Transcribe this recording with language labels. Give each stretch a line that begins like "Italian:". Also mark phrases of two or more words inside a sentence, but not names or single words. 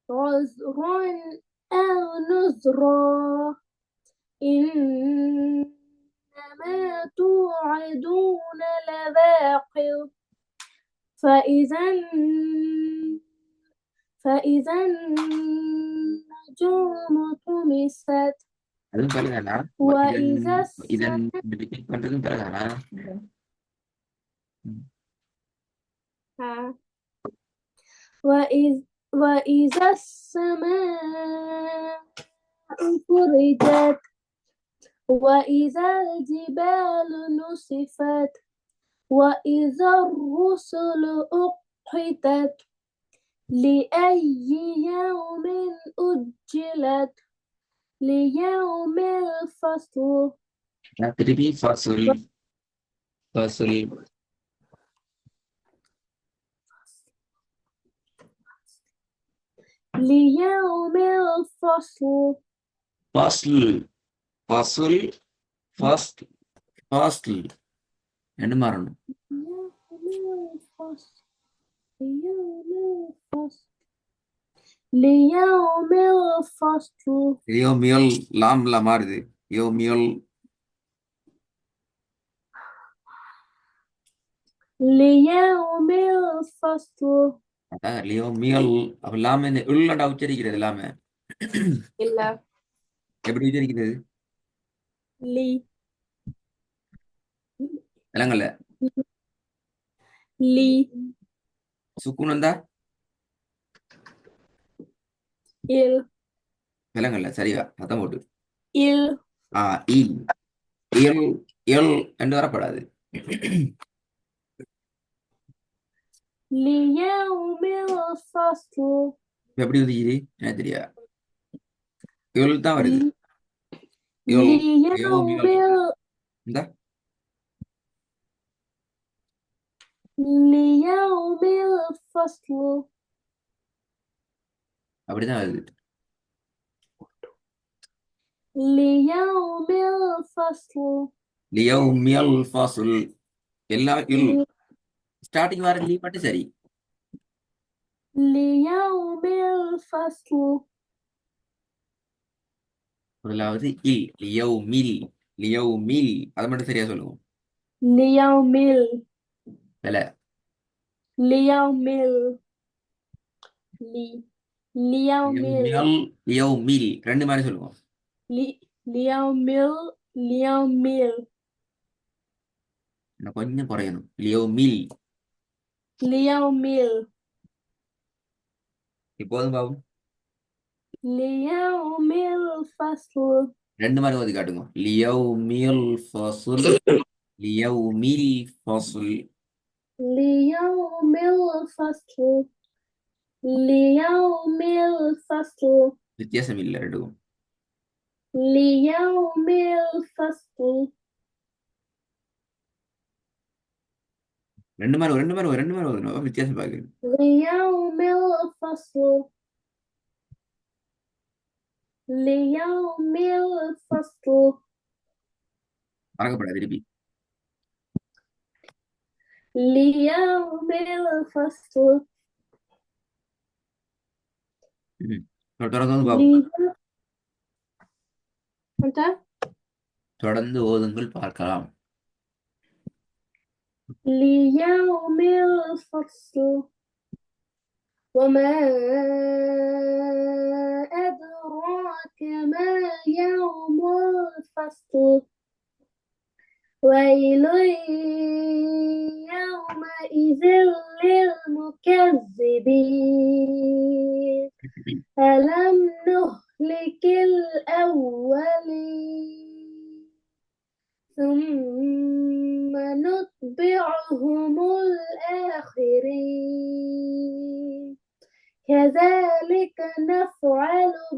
Arabic: عذرا أو نذرا إنا العاقر فإذا فإذا النجوم طمست
Tamil: அதுவும் பிறகுதானா
Arabic: وإذا
Tamil: இதன்
Arabic: السماء
Tamil: ரிப்பீட் பண்றதும் பிறகுதானா
Arabic: وإذا السماء فرجت وإذا الجبال نصفت وإذا الرسل أقتت لأي يوم أجلت ليوم الفصل
Tamil: நான் திருப்பி
Arabic: فصل فصل ليوم الفصل
Tamil: ஃபஸ்ல் ஃபசுல் ஃபஸ்ட் ஃபஸ்ல் ரெண்டு மாறணும்
Arabic: ليوم الفصل
Tamil: யோமியல் லாம்ல மாறுது யோமியல்
Arabic: ليوم الفصل
Tamil: அதான் லியோமியல் அப்ப லாம இந்த உள்ளடா உச்சரிக்கிறது எல்லாமே
Arabic: إلا
Tamil: எப்படி உச்சரிக்கிறது
Arabic: لي
Tamil: விலங்கல்ல
Arabic: لي
Tamil: சுக்குன் வந்தா
Arabic: إل
Tamil: விலங்கல்ல சரியா அதான் போட்டு
Arabic: إل
Tamil: இல் இல் இல் என்று வரப்படாது
Arabic: ليوم الفصل
Tamil: இப்ப எப்படி உதிக்குது எனக்கு தெரியா இல் தான் வருது இல்
Arabic: ليوم
Tamil: யோமியல் இந்த
Arabic: ليوم الفصل
Tamil: அப்படிதான் வருது
Arabic: ليوم الفصل ليوم الفصل
Tamil: எல்லா இல் ஸ்டார்டிங் வர லீ மட்டும் சரி
Arabic: ليوم الفصل
Tamil: முதலாவது இல்
Arabic: ليوم ليوم
Tamil: அதை மட்டும் சரியா சொல்லுவோம்
Arabic: ليوم
Tamil: இல்ல
Arabic: ليوم لي ليوم ليوم ليوم
Tamil: ரெண்டு மாதிரி சொல்லுவோம்
Arabic: ليوم ليوم
Tamil: இன்னும் கொஞ்சம் குறையணும் லியோமில்
Arabic: ليوم
Tamil: இப்போதும் பாபு
Arabic: ليوم الفصل
Tamil: ரெண்டு மாதிரி ஓதி காட்டுங்க
Arabic: ليوم الفصل ليوم الفصل ليوم الفصل ليوم الفصل
Tamil: வித்தியாசம் இல்லை ரெண்டுக்கும்
Arabic: ليوم الفصل
Tamil: ரெண்டு மாதிரி ஓதணும் வித்தியாசம் பார்க்குறேன்
Arabic: ليوم الفصل ليوم الفصل
Tamil: மறக்கப்படாது திருப்பி
Arabic: ليوم الفصل
Tamil: தொடர்ந்து வந்து பாபு
Arabic: أنت
Tamil: தொடர்ந்து ஓதுங்கள் பார்க்கலாம்
Arabic: ليوم الفصل وما أدراك ما يوم الفصل ويل يومئذ للمكذبين ألم نهلك الأولين ثم نتبعهم الآخرين كذلك نفعل